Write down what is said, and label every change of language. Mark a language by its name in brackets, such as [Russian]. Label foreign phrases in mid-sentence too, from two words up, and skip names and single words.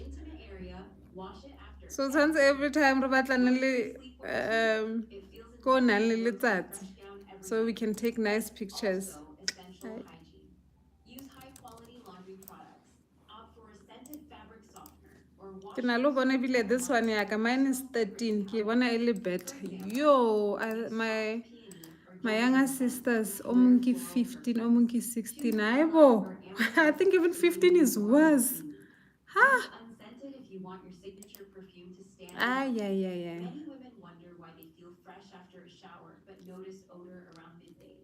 [English] Intimate area, wash it after So since every time Robert Luxury Lanele sleepwear too. It feels go indulgent to Nanele wear a Letsatsi, fresh gown every so we night. can take nice But pictures. also essential Right. hygiene. Use high quality laundry products. Opt for a scented fabric softener or wash [Southern Sotho] Ke na le bona ebile [English] this one [Southern Sotho] yaka [English] mine is 13 [Southern Sotho] ke bona e le better. [English] Yo, my younger sisters omunki 15 omunki 16 aibo. I think even 15 is worse. Ha. Use unscented if you want your signature perfume to stand Ah, out. yeah, yeah, yeah. Many women wonder why they feel fresh after a shower but notice odor around midday.